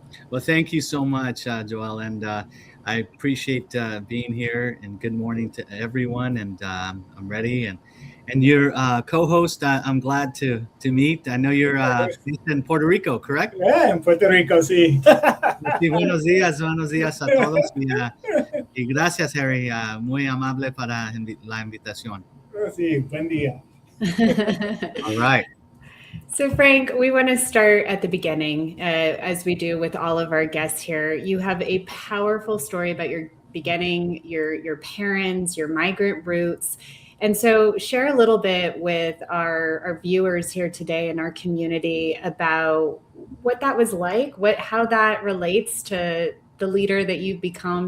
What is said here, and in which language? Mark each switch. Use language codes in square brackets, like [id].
[en] Well, thank you so much, Joel, and I appreciate being here. And good morning to everyone. And I'm ready. And your co-host, I'm glad to meet. I know you're based in Puerto Rico, correct? [es] Yeah, en Puerto Rico, sí. Sí, buenos días a todos. Y gracias, Harry, muy amable para la invitación. Sí, buen día. [en] All right. So, Frank, we want to start at the beginning, as we do with all of our guests here. You have a powerful story about your beginning, your parents, your migrant roots. And so, share a little bit with our viewers here today in our community about what that was like, how that relates to the leader that you've become.